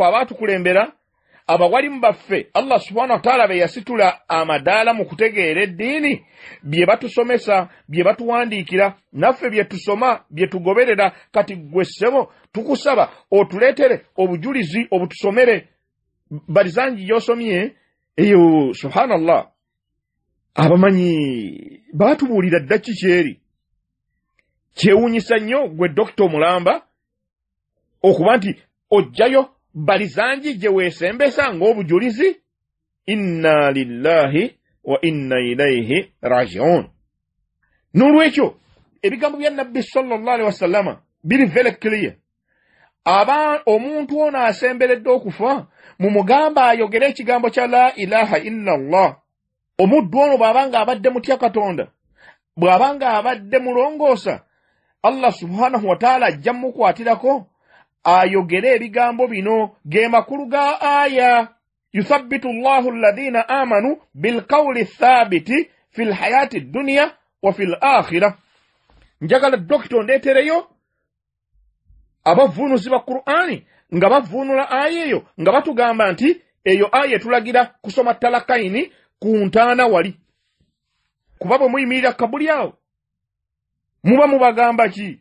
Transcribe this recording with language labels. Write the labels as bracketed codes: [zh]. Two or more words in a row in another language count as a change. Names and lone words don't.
[lg] abaatukulembera abawalimu baffe [ar] الله سبحانه وتعالى [lg] be yasitula amadaala mu kutegeera eddiini bye batusomesa bye batuwandiikira naffe bye tusoma bye tugoberera kati gwe ssebo tukusaba otuleetere obujulizi obutusomere balizangi yosomye eyo subhanallah abamanyi baatubuulira dda kikyeri kyewuunyisa nnyo gwe Dr. Mulamba okuba nti ojjayo balizangi gye weesembesa ng'obujulizi [ar] إنا لله وإنا إليه راجعون [lg] n'olwekyo ebigambo bya nabbi [ar] صلى الله عليه وسلم [lg] biri [en] very clear [lg] omuntu ono asemberedde okufa mumugamba ayogere ekigambo kya [ar] لا إله إلا الله [lg] omuddu ono bw'abanga abadde mutya Katonda bw'abanga abadde mulongoosa [ar] الله سبحانه وتعالى [lg] ajja mukwatirako ayogere ebigambo bino ge makulu ga aya [ar] يثبت الله الذين آمنوا بالقول ثابت في الحياة الدنيا وفي الآخرة. [lg] Njagala dokito ndetereyo abavunuzi ba Qur'ani nga bavunula aya eyo nga batugamba nti eyo aya tulagira kusoma talakaini ku ntaana wali. Kuba bwe muyimirira kabuli awo muba mubagamba ki?